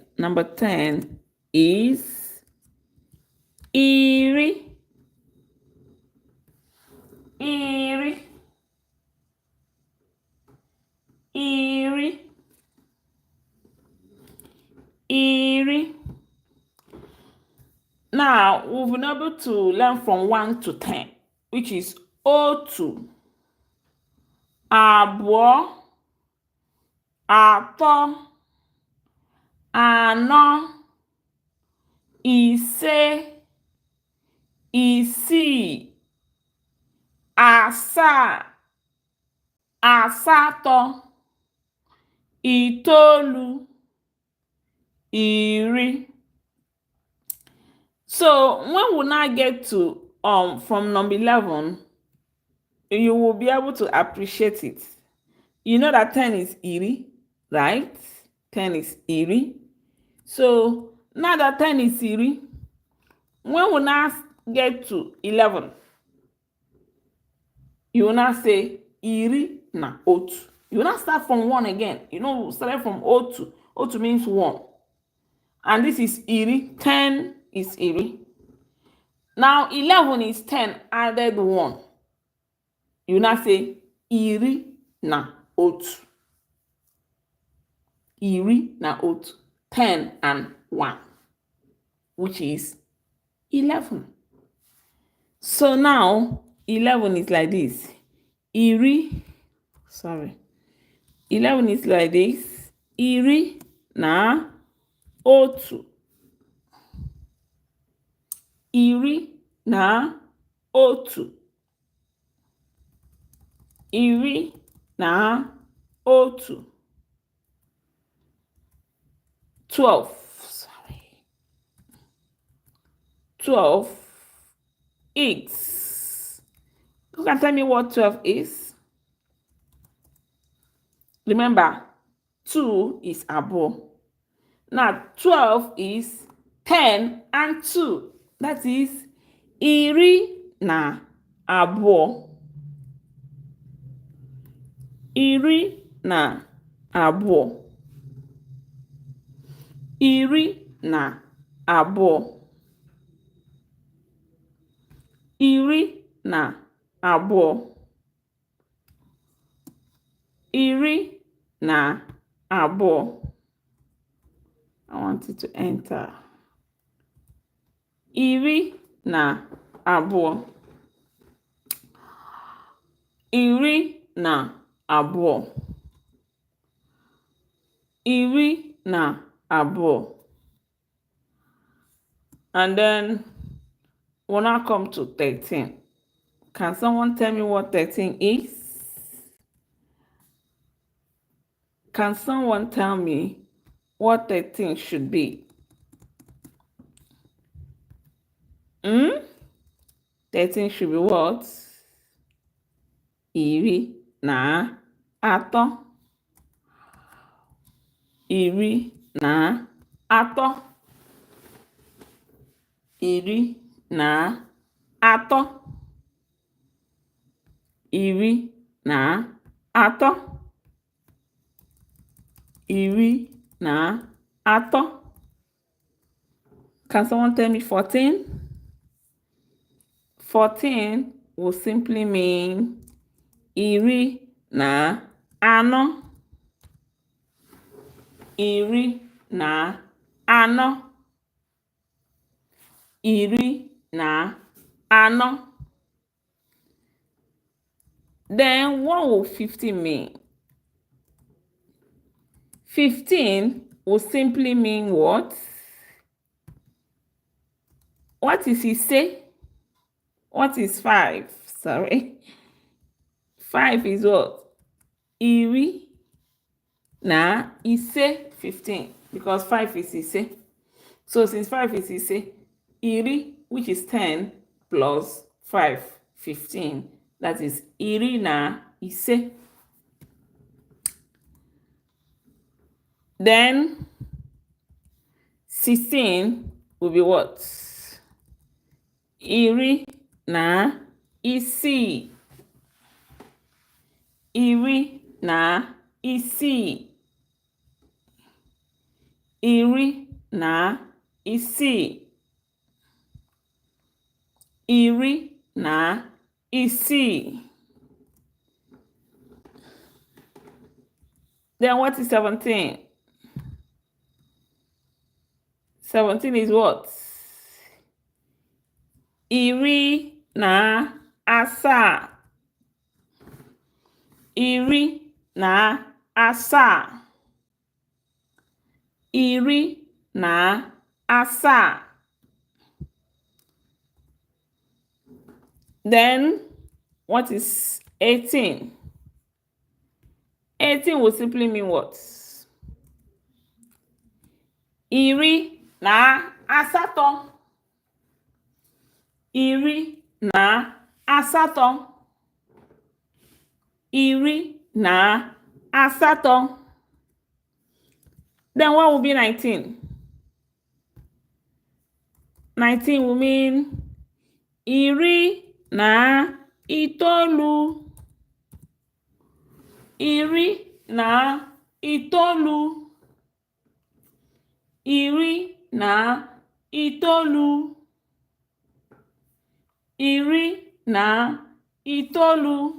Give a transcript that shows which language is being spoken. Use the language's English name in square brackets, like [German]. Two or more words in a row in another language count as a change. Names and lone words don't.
[English] Number 10 is [Igbo] iri, iri, iri, iri. [English] Now, we've been able to learn from 1 to 10, which is otu, [Igbo] abụọ, atọ, anọ, ise, isii, asaa, asatọ, itoolu, iri. [English] So when we now get to from number 11, you will be able to appreciate it. You know that 10 is iri, right? 10 is iri. So now that 10 is iri, when we now get to 11, you will now say [Igbo] iri na otu. [English] You will not start from 1 again. You know, we started from otu. Otu means 1. And this is iri. 10 is iri. Now 11 is 10 added 1. You will now say [Igbo] iri na otu. Iri na otu. [English] 10 and 1, which is 11. So now 11 is like this. 11 is like this. [Igbo] Iri na otu. Iri na otu. Iri na otu. [English] 12. 12 is. Who can tell me what 12 is? Remember, 2 is above. Now, 12 is 10 and 2. That is [Igbo] iri na abụọ. Iri na abụọ. Iri na abụọ. Iri na abụọ. Iri na abụọ. [English] I want it to enter. [Igbo] Iri na abụọ. Iri na abụọ. Iri na abụọ. [English] And then we'll now come to 13. Can someone tell me what 13 is? Can someone tell me what 13 should be? 13 should be what? [Igbo] Iri na atọ. Iri na atọ. Iri na atọ. Iri na atọ. Iri na atọ. [English] Can someone tell me 14? 14 will simply mean [Igbo] iri na anọ. Iri na anọ. Iri na anọ. [English] Then what will 15 mean? 15 will simply mean what? What is ise? What is 5? Sorry. 5 is what? [Igbo] Iri na ise 15. [English] Because 5 is ise. So since 5 is ise, iri, which is 10, plus 5, 15. That is [Igbo] iri na ise. [English] Then 16 will be what? [Igbo] Iri na isii. Iri na isii. Iri na isii. Iri na isii. [English] Then what is 17? 17 is what? [Igbo] Iri na asaa. Iri na asaa. Iri na asaa. [English] Then what is 18? 18 will simply mean what? [Igbo] Iri na asatọ. Iri na asatọ. Iri na asatọ. [English] Then what will be 19? 19 will mean [Igbo] iri na itoolu. Iri na itoolu. Iri na itoolu. Iri na itoolu.